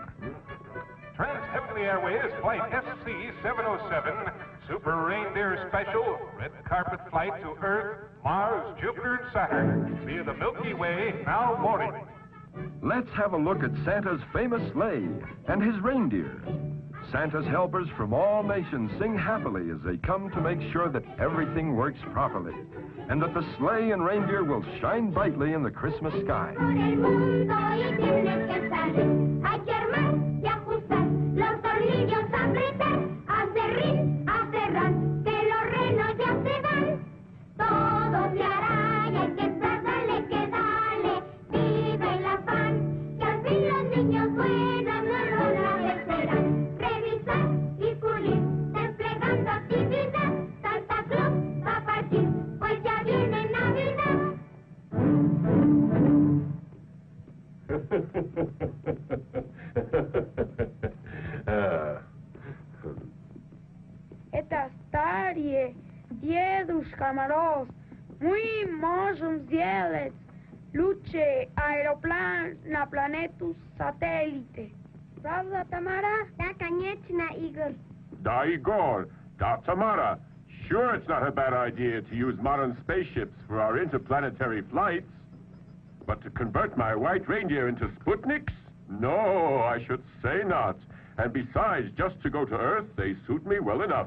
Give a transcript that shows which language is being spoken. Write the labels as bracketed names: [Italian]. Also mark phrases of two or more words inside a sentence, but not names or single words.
[English] Trans Heavenly Airways Flight SC-707, Super Reindeer Special, red carpet flight to Earth, Mars, Jupiter, and Saturn via the Milky Way, now boarding. Let's have a look at Santa's famous sleigh and his reindeer. Santa's helpers from all nations sing happily as they come to make sure that everything works properly and that the sleigh and reindeer will shine brightly in the Christmas sky. [Spanish] Por el mundo y tienes que salir. Hay que armar y ajustar los tornillos, apretar, a cerrar, que los renos ya se van. Todo se hará y hay que estar, dale que dale. Vive el afán, que al fin los niños buenos no lo agradecerán. Revisar y pulir, desplegando actividad. Santa Claus va a partir, pues ya viene Navidad. [Russian] Это старые дедушка Мороз. Мы можем сделать лучший аэроплан на планету сателлите. Правда, Тамара? Да, конечно, Игорь. Da, Igor. Da, Tamara. [English] Sure, it's not a bad idea to use modern spaceships for our interplanetary flights. But to convert my white reindeer into Sputniks? No, I should say not. And besides, just to go to Earth, they suit me well enough.